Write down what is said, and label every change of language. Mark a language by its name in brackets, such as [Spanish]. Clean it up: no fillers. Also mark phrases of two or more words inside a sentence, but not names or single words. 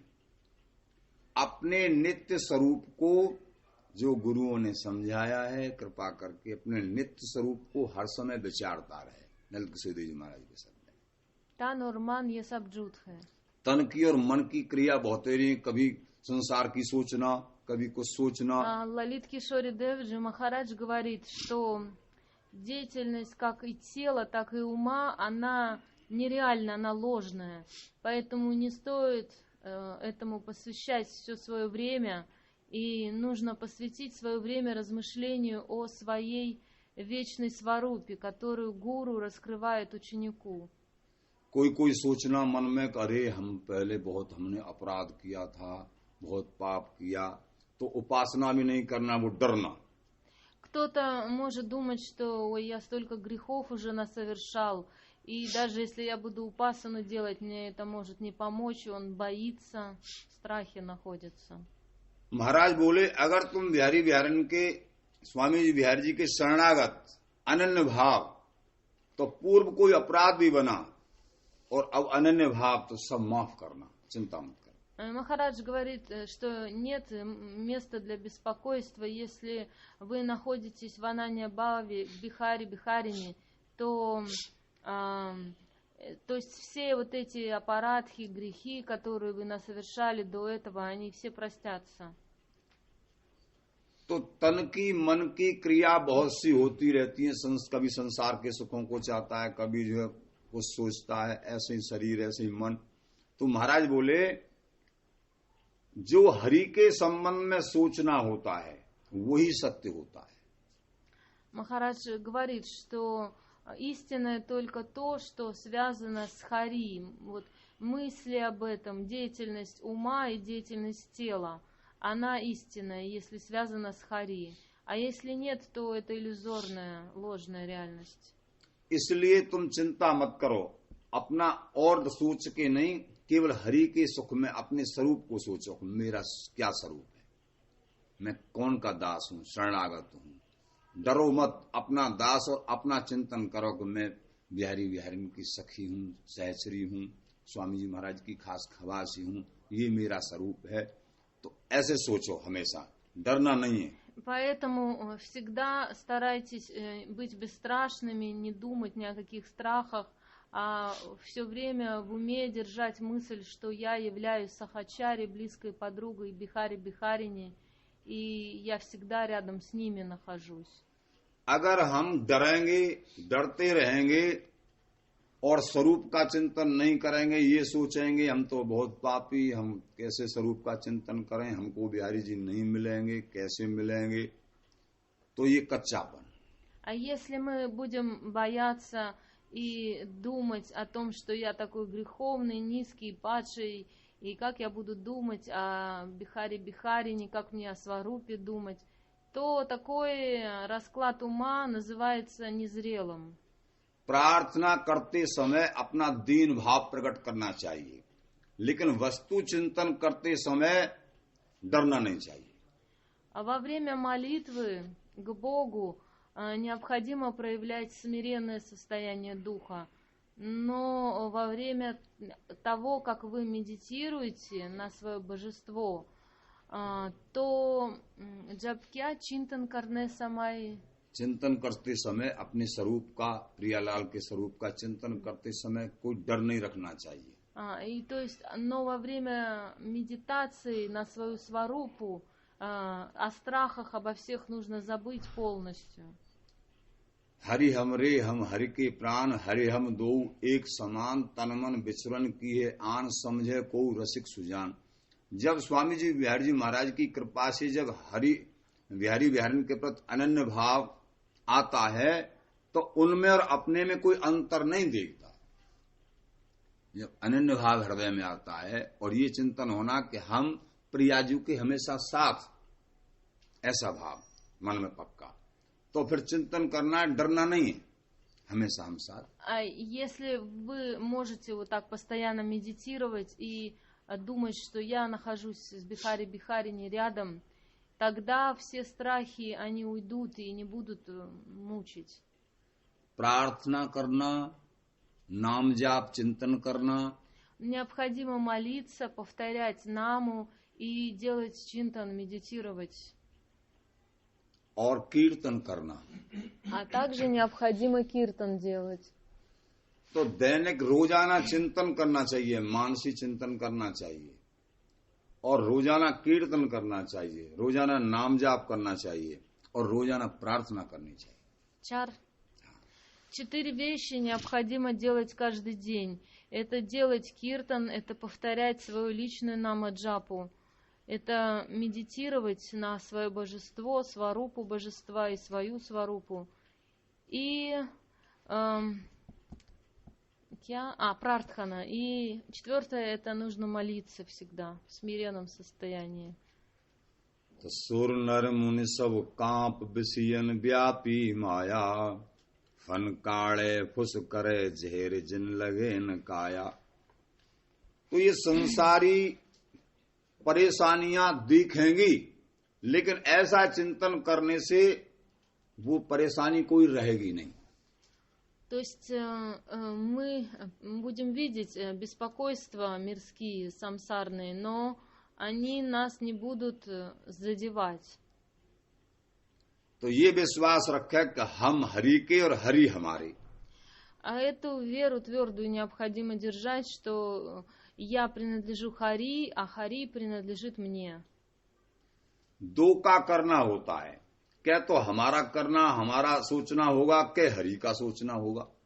[Hindi] अपने नित्य स्वरूप को जो गुरुओं ने समझाया है, कृपा करके अपने नित्य स्वरूप को हर समय विचारता रहे। ललित किशोर देव जी महाराज के शब्द हैं। तन और मन ये सब झूठ है। तन की और मन की क्रिया बहुत रही, कभी संसार की सोचना, कभी कुछ सोचना। [Russian] Лалит Кишори Девджи Махарадж говорит, что деятельность как и тела, так и ума, она нереальна, она ложная. Поэтому не стоит этому посвящать все свое время, и нужно посвятить свое время размышлению о своей вечной сварупе, которую гуру раскрывает ученику. [Hindi] कोई सोचना मन में, अरे हम पहले बहुत हमने अपराध किया था, बहुत पाप किया, तो उपासना भी नहीं करना, वो डरना। [Russian] Кто-то может думать, что ой, я столько грехов уже насовершал, и даже если я буду упасану делать, мне это может не помочь, он боится, в страхе находится. [Hindi] महाराज बोले, अगर तुम बिहारी बिहारन के, स्वामी जी बिहारी जी के शरणागत अनन्य भाव, तो पूर्व कोई अपराध भी बना और अब अनन्य भाव, तो सब माफ करना, चिंता मत कर। [Russian] Махарадж говорит, что нет места для беспокойства, если вы находитесь в Ананья Бхаве, в Бихаре Бихарине, то есть все вот эти аппаратхи, грехи, которые вы насовершали до этого, они все простятся. [Hindi] तो तन की मन की क्रिया बहुत सी होती रहती है। कभी संसार के सुखों को चाहता है, कभी जो है कुछ सोचता है, ऐसे ही शरीर, ऐसे ही मन। तो महाराज बोले, जो हरि के संबंध में सोचना होता है वही सत्य होता है। [Russian] Махарадж говорит, что истинное только то, что связано с Хари. Вот мысли об этом, деятельность ума и деятельность тела, она истинная, если связана с Хари. А если нет, то это иллюзорная, ложная реальность. [Hindi] इसलिए तुम चिंता मत करो, अपना और सोच के नहीं, केवल हरि के सुख में अपने स्वरूप को सोचो। मेरा क्या स्वरूप है, मैं कौन का दास हूँ, शरणागत हूँ। डरो मत, अपना दास और अपना चिंतन करो कि मैं बिहारी बिहारिन की सखी हूँ, सहचरी हूँ, स्वामी जी महाराज की खास खवासी हूँ, ये मेरा स्वरूप है। तो ऐसे सोचो हमेशा, डरना नहीं है। [Russian] Поэтому всегда старайтесь быть бесстрашными, не думать ни о каких страхах, а все время в уме держать мысль, что я являюсь Сахачари, близкой подругой Бихари Бихарине, и я всегда рядом с ними нахожусь. [Hindi] अगर हम डरेंगे, डरते रहेंगे और स्वरूप का चिंतन नहीं करेंगे, ये सोचेंगे हम तो बहुत पापी, हम कैसे स्वरूप का चिंतन करें, हमको बिहारी जी नहीं मिलेंगे, कैसे मिलेंगे, तो ये कच्चापन। [Russian] А если мы будем бояться и думать о том, что я такой греховный, низкий, падший, и как я буду думать о Бихаре Бихарине, как мне о Сварупе думать, то такой расклад ума называется незрелым. [Hindi] प्रार्थना करते समय अपना दीन भाव प्रकट करना चाहिए, लेकिन वस्तु चिंतन करते समय डरना नहीं चाहिए। [Russian] А во время молитвы к Богу необходимо проявлять смиренное состояние духа. Но во время того, как вы медитируете на свое божество, [Hindi] तो जब क्या चिंतन करने समय चिंतन करते समय अपने स्वरूप का, प्रियालाल के स्वरूप का चिंतन करते समय कोई डर नहीं रखना चाहिए. [Russian] И то есть, но во время медитации на свою сварупу о страхах обо всех нужно забыть полностью. [Hindi] हरि हमरे हम हरि के प्राण हरि हम दो एक समान तन मन विचरण की है आन समझे को रसिक सुजान. जब स्वामी जी बिहारी जी महाराज की कृपा से जब हरि बिहारी बिहारी के प्रति अनन्य भाव आता है तो उनमें और अपने में कोई अंतर नहीं देखता. जब अनन्य भाव हृदय में आता है और ये चिंतन होना कि हम प्रियाजू के हमेशा साथ, ऐसा भाव मन में पक्का, तो फिर चिंतन करना डरना नहीं है, हमेशा हम साथ. [Russian] Если вы можете вот так постоянно медитировать и думать, что я нахожусь с Бихари Бихарини рядом, тогда все страхи, они уйдут и не будут мучить. [Hindi] प्रार्थना करना, नाम जाप चिंतन करना. [Russian] Необходимо молиться, повторять наму и делать чинтан, медитировать. [Hindi] और कीर्तन करना. [Russian] А также необходимо कीर्तन делать. [Hindi] तो दैनिक रोजाना चिंतन करना चाहिए, मानसिक चिंतन करना चाहिए और रोजाना कीर्तन करना चाहिए, रोजाना नाम जाप करना चाहिए और रोजाना प्रार्थना करनी चाहिए. [Russian] Чар. 4 вещи необходимо делать каждый день. Это делать киртан, это повторять свою личную намаджапу, это медитировать на свое божество, сварупу божества и свою сварупу. И прартхана. И 4, это нужно молиться всегда в смиренном состоянии. [Hindi] तो सुर नर मुनि सब कांप बिसियन व्यापी माया फन काले फुस करे झेर जिन लगे न काया. तो ये संसारी परेशानियां दिखेंगी, लेकिन ऐसा चिंतन करने से वो परेशानी कोई रहेगी नहीं. [Russian] То есть мы будем видеть беспокойства мирские, самсарные, но они нас не будут задевать. [Hindi] तो ये विश्वास रखे कि हम हरि के और हरि हमारे. [Russian] А эту веру твердую необходимо держать, что я принадлежу Хари, а Хари принадлежит мне. [Hindi] दो का करना होता है, क्या तो हमारा करना, हमारा सोचना होगा, क्या हरि का सोचना होगा.